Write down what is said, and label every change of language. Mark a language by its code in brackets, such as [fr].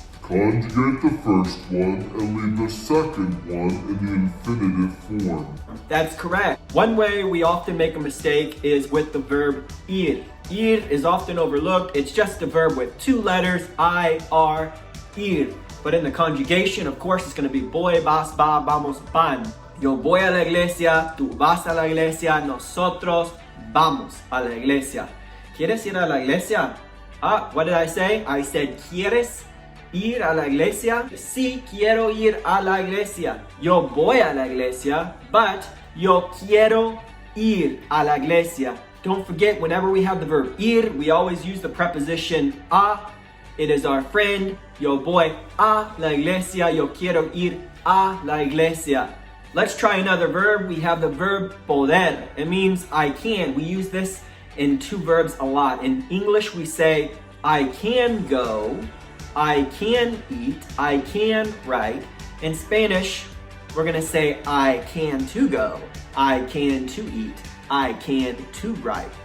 [en] Conjugate the first one and leave the second one in the infinitive form. That's correct. One way we often make a mistake is with the verb ir. Ir is often overlooked. It's just a verb with 2 letters, I, R, ir. But in the conjugation, of course, it's going to be [es] voy, vas, va, vamos, van. Yo voy a la iglesia, tú vas a la iglesia, nosotros vamos a la iglesia. ¿Quieres ir a la iglesia? [en] What did I say? I said, [es] ¿quieres ir a la iglesia? Sí, quiero ir a la iglesia. Yo voy a la iglesia, but yo quiero ir a la iglesia. [en] Don't forget, whenever we have the verb ir, we always use the preposition a. It is our friend. [es] Yo voy a la iglesia. Yo quiero ir a la iglesia. [en] Let's try another verb. We have the verb poder. It means I can. We use this in two verbs a lot. In English, we say I can go, I can eat, I can write. In Spanish, we're going to say I can to go, I can to eat, I can to write.